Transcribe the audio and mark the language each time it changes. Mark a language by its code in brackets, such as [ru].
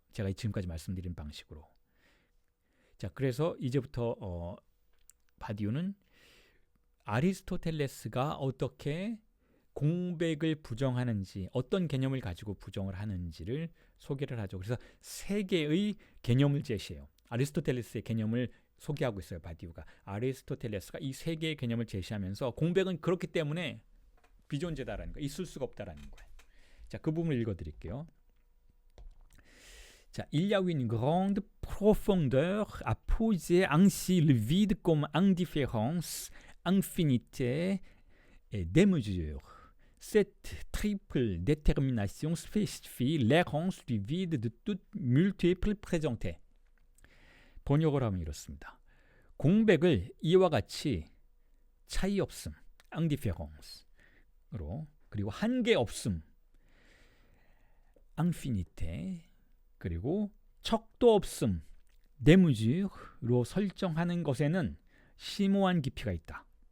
[ko] 제가 지금까지 말씀드린 방식으로. 자, 그래서 이제부터 바디우는 아리스토텔레스가 어떻게 공백을 부정하는지, 어떤 개념을 가지고 부정을 하는지를 소개를 하죠. 그래서 세 개의 개념을 제시해요. 아리스토텔레스의 개념을 소개하고 있어요, 바디우가. 아리스토텔레스가 이 세 개의 개념을 제시하면서 공백은 그렇기 때문에 비존재다라는 거, 있을 수가 없다라는 거예요. 자, 그 부분을 읽어드릴게요. [fr] 자, il y a une grande profondeur à poser ainsi le vide comme indifférence, infinité et démesure. Cette triple détermination spécifie l'errance du vide de toute multiple présentée. [ko] 번역을 하면 이렇습니다. 공백을 이와 같이 차이 없음, indifférence로, 그리고 한계 없음, infinité, 그리고 척도 없음, démesure로 설정하는 것에는 심오한 깊이가 있다.